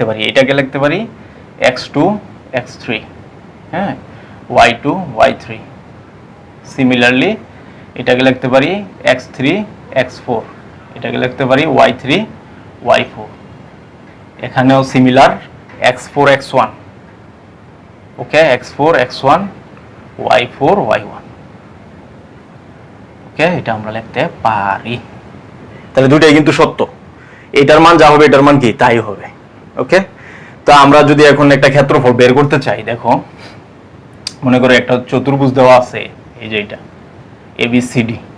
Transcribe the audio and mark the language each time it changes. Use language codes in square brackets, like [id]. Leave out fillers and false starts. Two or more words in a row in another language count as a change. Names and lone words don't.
[bn] পারি, এটাকে লিখতে পারি x2 x3, হ্যাঁ, y2 y3, সিমিলারলি এটাকে লিখতে পারি x3 x4, এটাকে লিখতে পারি y3 y4, এখানেও সিমিলার x4 x1, ওকে, x4 x1 y4 y1, ওকে, এটা আমরা লিখতে পারি। তাহলে দুটোই কিন্তু সত্য, এটার মান যা হবে এটার মান কি তাই হবে। ওকে, তো আমরা যদি এখন একটা ক্ষেত্রফল বের করতে চাই, দেখো মনে করো একটা চতুর্ভুজ দেওয়া আছে, এই যে এটা ABCD,